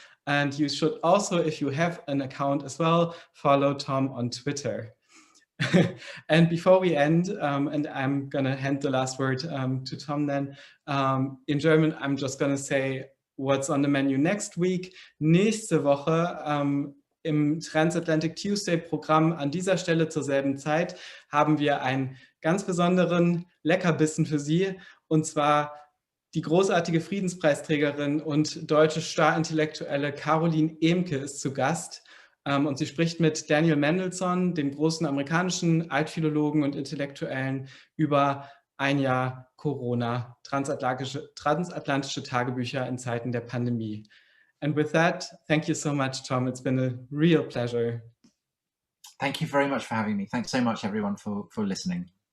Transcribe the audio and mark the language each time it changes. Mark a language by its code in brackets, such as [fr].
[en] And you should also, if you have an account as well, follow Tom on Twitter. And before we end, and I'm going to hand the last word to Tom then, in German, I'm just going to say what's on the menu next week. [de] Nächste Woche im Transatlantic Tuesday Programm an dieser Stelle zur selben Zeit haben wir einen ganz besonderen Leckerbissen für Sie, und zwar die großartige Friedenspreisträgerin und deutsche Starintellektuelle Caroline Ehmke ist zu Gast. Und sie spricht mit Daniel Mendelssohn, dem großen amerikanischen Altphilologen und Intellektuellen, über ein Jahr Corona, transatlantische Tagebücher in Zeiten der Pandemie. [en] And with that, thank you so much, Tom. It's been a real pleasure. Thank you very much for having me. Thanks so much, everyone, for listening.